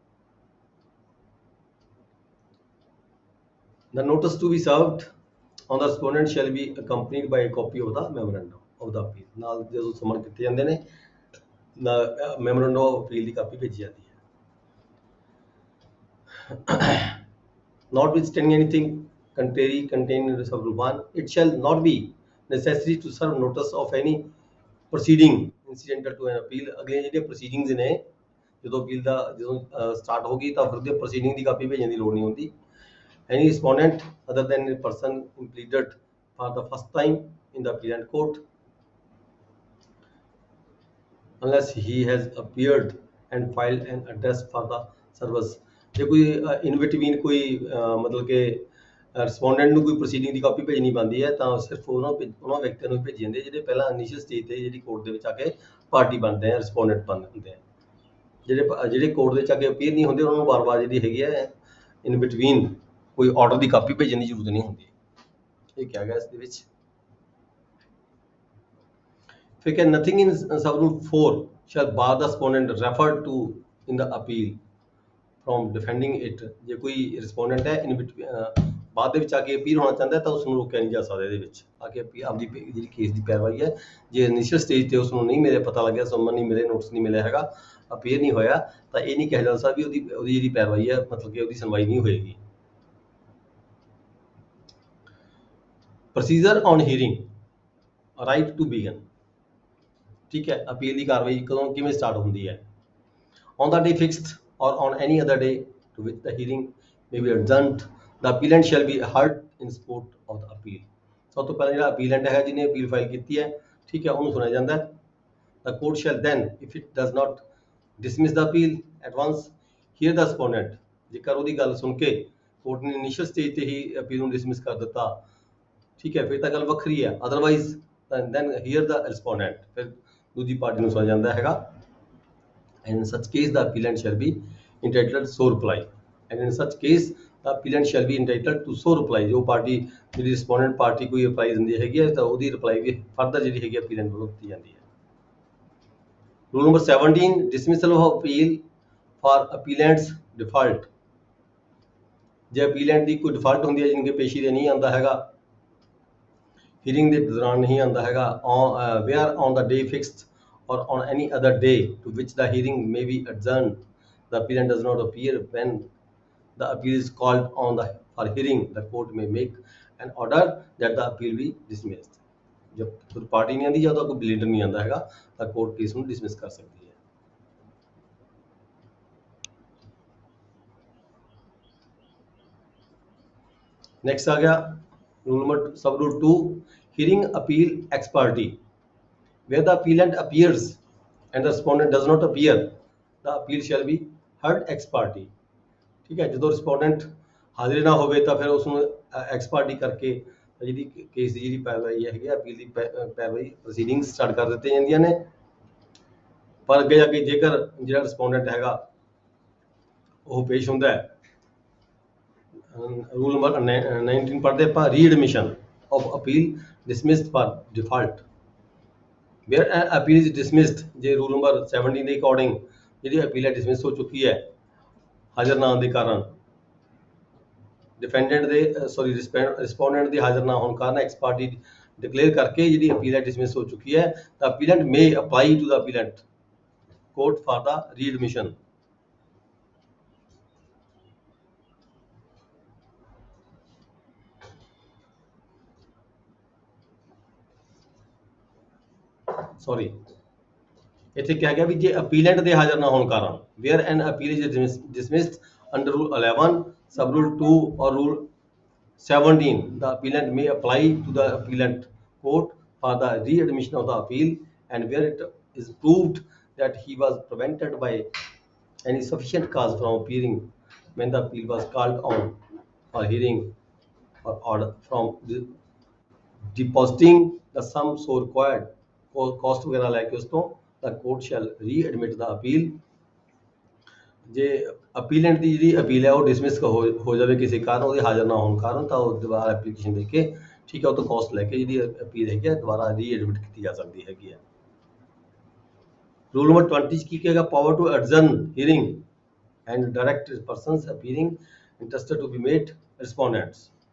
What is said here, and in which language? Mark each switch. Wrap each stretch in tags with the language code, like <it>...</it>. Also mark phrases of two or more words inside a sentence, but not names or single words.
<en>The notice to be served on the respondent shall be accompanied by a copy of the memorandum of the appeal।</en> <pa>ਨਾਲ ਜਦੋਂ ਸਮਨ ਕੀਤੇ ਜਾਂਦੇ ਨੇ</pa> <en>memorandum of appeal</en> <pa>ਦੀ ਕਾਪੀ ਭੇਜੀ ਜਾਂਦੀ ਹੈ।</pa> <en>Notwithstanding anything contrary contained in sub-rule 1, it shall not be necessary to serve notice of any proceeding incidental to an appeal।</en> <pa>ਅਗਲੀਆਂ ਜਿਹੜੀਆਂ proceedings ਨੇ, ਜਦੋਂ appeal ਦਾ start ਹੋ ਗਈ ਤਾਂ ਫਿਰ ਉਹਦੀ proceeding ਦੀ ਕਾਪੀ ਭੇਜਣ ਦੀ ਲੋੜ ਨਹੀਂ ਹੁੰਦੀ।</pa> <en>Any respondent other than a person pleaded for the first time in the appellant court, unless he has appeared and filed an address for the service।</en> <pa>ਜੇ ਕੋਈ</pa> <en>in between</en> <pa>ਕੋਈ ਮਤਲਬ ਕਿ ਰਿਸਪੋਂਡੈਂਟ ਨੂੰ ਕੋਈ ਪ੍ਰੋਸੀਡਿੰਗ ਦੀ ਕਾਪੀ ਭੇਜਣੀ ਪੈਂਦੀ ਹੈ ਤਾਂ ਸਿਰਫ ਉਹਨਾਂ ਵਿਅਕਤੀਆਂ ਨੂੰ ਭੇਜੀ ਜਾਂਦੀ ਹੈ ਜਿਹੜੇ ਪਹਿਲਾਂ</pa> <en>initial stage</en> <pa>ਤੇ ਜਿਹੜੀ ਕੋਰਟ ਦੇ ਵਿੱਚ ਆ ਕੇ ਪਾਰਟੀ ਬਣਦੇ ਆ, ਰਿਸਪੋਂਡੈਂਟ ਹੁੰਦੇ ਆ। ਜਿਹੜੇ ਕੋਰਟ ਦੇ ਵਿੱਚ ਆ ਕੇ ਅਪੀਅਰ ਨਹੀਂ ਹੁੰਦੇ ਉਹਨਾਂ ਨੂੰ ਵਾਰ-ਵਾਰ ਜਿਹੜੀ ਹੈਗੀ ਹੈ</pa> <en>in between</en> <pa>ਕੋਈ ਆਰਡਰ ਦੀ ਕਾਪੀ ਭੇਜਣ ਦੀ ਜ਼ਰੂਰਤ ਨਹੀਂ ਹੁੰਦੀ। ਇਹ ਕਿਹਾ ਗਿਆ ਇਸ ਦੇ ਵਿੱਚ। ਫਿਰ ਕਿ</pa> <en>nothing in sub rule 4 shall bar the respondent referred to in the appeal from defending it।</en> <pa>ਜੇ ਕੋਈ ਰਿਸਪੋਂਡੈਂਟ ਹੈ ਇਨ ਬਾਅਦ ਦੇ ਵਿੱਚ ਆ ਕੇ ਅਪੀਲ ਹੋਣਾ ਚਾਹੁੰਦਾ ਤਾਂ ਉਸ ਨੂੰ ਰੋਕਿਆ ਨਹੀਂ ਜਾ ਸਕਦਾ। ਇਹਦੇ ਵਿੱਚ ਆ ਕੇ ਆਪਦੀ ਜਿਹੜੀ ਕੇਸ ਦੀ ਪੈਰਵਾਈ ਹੈ, ਜੇ</pa> <en>initial stage</en> <pa>ਤੇ ਉਸ ਨੂੰ ਨਹੀਂ ਮੇਰੇ ਪਤਾ ਲੱਗਿਆ, ਸਮਨ ਨਹੀਂ ਮਿਲੇ, ਨੋਟਿਸ ਨਹੀਂ ਮਿਲਿਆ ਹੈਗਾ, ਅਪੀਅਰ ਨਹੀਂ ਹੋਇਆ, ਤਾਂ ਇਹ ਨਹੀਂ ਕਿਹਾ ਜਾ ਸਕਦਾ ਵੀ ਉਹਦੀ ਜਿਹੜੀ ਪੈਰਵਾਈ ਹੈ ਮਤਲਬ ਕਿ ਉਹਦੀ ਸੁਣਵਾਈ ਨਹੀਂ ਹੋਏਗੀ।</pa> <en>procedure on hearing right to begin.</en> <pa>ਠੀਕ ਹੈ, ਅਪੀਲ ਦੀ ਕਾਰਵਾਈ ਕਦੋਂ ਕਿਵੇਂ ਸਟਾਰਟ ਹੁੰਦੀ ਹੈ?</pa> <en>On the day fixed or on any other day to which the hearing may be adjourned, the appellant shall be heard in support of the appeal।</en> <pa>ਸਭ ਤੋਂ ਪਹਿਲਾਂ ਜਿਹੜਾ appellant ਹੈ ਜਿਹਨੇ ਅਪੀਲ ਫਾਈਲ ਕੀਤੀ ਹੈ, ਠੀਕ ਹੈ, ਉਹਨੂੰ ਸੁਣਿਆ ਜਾਂਦਾ ਹੈ।</pa> <en>The court shall then, if it does not dismiss the appeal at once, hear the respondent।</en> <pa>ਜੇਕਰ ਉਹਦੀ ਗੱਲ ਸੁਣ ਕੇ ਕੋਰਟ ਨੇ</pa> <en>initial stage</en> <pa>ਤੇ ਹੀ ਅਪੀਲ ਨੂੰ ਡਿਸਮਿਸ ਕਰ ਦਿੱਤਾ, ਠੀਕ ਹੈ, ਫਿਰ ਤਾਂ ਗੱਲ ਵੱਖਰੀ ਹੈ।</pa> <en>ਅਦਰਵਾਈਜ਼ then hear the respondent,</en> <pa>ਫਿਰ ਦੂਜੀ ਪਾਰਟੀ ਨੂੰ ਸੁਣਿਆ ਜਾਂਦਾ ਹੈਗਾ।</pa> <en>And in such case the appellant shall be entitled to so reply। And in such case the appellant shall be entitled to so reply।</en> <pa>ਜੋ ਪਾਰਟੀ ਜਿਹੜੀ ਰਿਸਪੋਂਡੈਂਟ ਪਾਰਟੀ ਕੋਈ ਰਿਪਲਾਈ ਦਿੰਦੀ ਹੈਗੀ ਹੈ ਤਾਂ ਉਹਦੀ ਰਿਪਲਾਈ ਵੀ ਫਰਦਰ ਜਿਹੜੀ ਹੈਗੀ appellant ਵੱਲੋਂ ਦਿੱਤੀ ਜਾਂਦੀ ਹੈ।</pa> <en>rule number 17 dismissal of appeal for appellant's default।</en> <pa>ਜੇ appellant ਦੀ ਕੋਈ ਡਿਫਾਲਟ ਹੁੰਦੀ ਹੈ, ਜਿਨ ਕਿ ਪੇਸ਼ੀ ਦੇ ਨਹੀਂ ਆਉਂਦਾ ਹੈਗਾ, ਹੀਅਰਿੰਗ ਦੇ ਦੌਰਾਨ ਨਹੀਂ ਆਉਂਦਾ ਹੈਗਾ,</pa> <en>where on the day fixed or on any other day to which the hearing may be adjourned, the appellant does not appear when the appeal is called on for hearing, the court may make an order that the appeal be dismissed।</en> <hi>जब कोई पार्टी नहीं आती या तो कोई प्लीडर नहीं आता हैगा</hi> <pa>ਤਾਂ ਕੋਰਟ ਕੇਸ ਨੂੰ ਡਿਸਮਿਸ ਕਰ ਸਕਦੀ ਹੈ।</pa> <en>ਨੈਕਸਟ</en> <pa>ਆ ਗਿਆ</pa> <en>rule number sub rule 2 hearing appeal ex parte. Where the appellant appears and the respondent does not appear, the appeal shall be heard ex parte।</en> <pa>ਠੀਕ ਹੈ, ਜਦੋਂ ਰਿਸਪੋਂਡੈਂਟ ਹਾਜ਼ਰ ਨਾ ਹੋਵੇ ਤਾਂ ਫਿਰ ਉਸ ਨੂੰ</pa> <en>ex parte</en> <pa>ਕਰਕੇ ਜਿਹੜੀ ਕੇਸ ਦੀ ਜਿਹੜੀ ਪੈਰਵਾਈ ਹੈਗੀ ਅਪੀਲ ਦੀ ਪੈਰਵਾਈ</pa> <en>proceeding start</en> <pa>ਕਰ ਦਿੱਤੀਆਂ ਜਾਂਦੀਆਂ ਨੇ। ਪਰ ਅੱਗੇ ਜਾ ਕੇ ਜੇਕਰ ਜਿਹੜਾ ਰਿਸਪੋਂਡੈਂਟ ਹੈਗਾ ਉਹ ਪੇਸ਼ ਹੁੰਦਾ ਹੈ, ਰੂਲ ਨੰਬਰ 19 ਪੜ੍ਹਦੇ ਆਪਾਂ,</pa> <en>readmission of appeal dismissed for default. Where an appeal is dismissed,</en> <pa>ਜੇ</pa> <en>rule number 17</en> <pa>ਦੇ ਅਕੋਰਡਿੰਗ ਜਿਹੜੀ ਅਪੀਲ ਹੈ ਡਿਸਮਿਸ ਹੋ ਚੁੱਕੀ ਹੈ ਹਾਜ਼ਰ ਨਾ ਆਉਣ ਦੇ ਕਾਰਨ, ਡਿਫੈਂਡੈਂਟ ਦੇ ਰਿਸਪੋਂਡੈਂਟ ਦੇ ਹਾਜ਼ਰ ਨਾ ਹੋਣ ਕਾਰਨ</pa> <en>ex parte declare</en> <pa>ਕਰਕੇ ਜਿਹੜੀ ਅਪੀਲ ਹੈ ਡਿਸਮਿਸ ਹੋ ਚੁੱਕੀ ਹੈ, ਤਾਂ</pa> <en>appellant may apply to the appellant court for the readmission.</en> <pa>ਸੌਰੀ, ਇੱਥੇ ਕਿਹਾ ਗਿਆ ਵੀ ਜੇ ਅਪੀਲੈਂਟ ਦੇ ਹਾਜ਼ਰ ਨਾ ਹੋਣ ਕਾਰਨ,</pa> <en>where an appeal is dismissed under rule 11 sub rule 2 or rule 17, the appellant may apply to the appellant court for the readmission of the appeal, and where it is proved that he was prevented by any sufficient cause from appearing when the appeal was called on for hearing or order from depositing the sum so required, cost</en> <hi>वगैरह लेके उसको,</hi> <en>the court shall readmit the appeal।</en> <pa>ਜੇ ਅਪੀਲੈਂਟ ਦੀ ਜਿਹੜੀ ਅਪੀਲ ਹੈ ਉਹ ਡਿਸਮਿਸ ਹੋ ਜਾਵੇ ਕਿਸੇ ਕਾਰਨ, ਉਹਦੇ ਹਾਜ਼ਰ ਨਾ ਹੋਣ ਕਾਰਨ, ਤਾਂ ਉਹ ਦੁਬਾਰਾ ਐਪਲੀਕੇਸ਼ਨ ਦੇ ਕੇ, ਠੀਕ ਹੈ, ਉਹ ਤੋਂ ਕੋਸਟ ਲੈ ਕੇ ਜਿਹੜੀ ਅਪੀਲ ਹੈਗੀ ਹੈ ਦੁਬਾਰਾ ਰੀਐਡਮਿਟ ਕੀਤੀ ਜਾ ਸਕਦੀ ਹੈਗੀ ਹੈ।</pa> <en>rule number 20</en> <pa>ਚ ਕੀ ਕਹੇਗਾ,</pa> <en>power to adjourn hearing and direct persons appearing interested to be made respondents.</en>